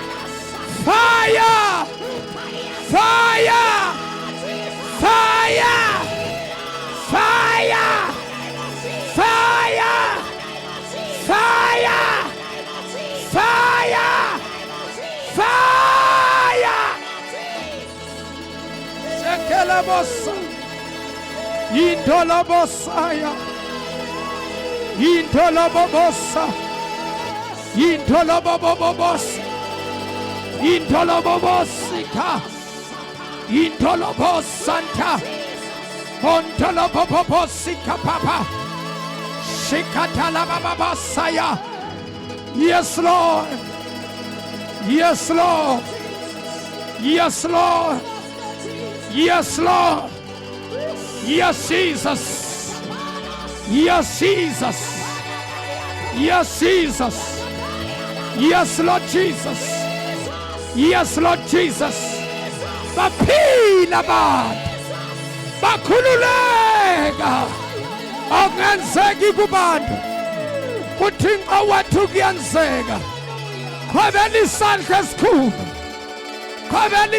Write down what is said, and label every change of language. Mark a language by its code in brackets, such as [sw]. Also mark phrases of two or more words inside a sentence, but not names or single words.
[en] Fire. Fire. Fire! Fire! Fire! Fire! Fire! Fire! Shekela bossa. Indola bossaya. Indola bobossa. Indola bobobossa. Indola bobossika. Intolobo Santa Ontolobo Sika Papa Shikatala Baba Saya. Yes, Lord. Yes, Lord. Yes, Lord. Yes, Lord. Yes, Jesus. Yes, Jesus. Yes, Jesus. Yes, Lord Jesus. Yes, Lord Jesus. [xh] Baphila abantu bakhululeka okungenzeki kubantu uThixo wethu kuyenzeka khwebela isandla esikhulu khwebela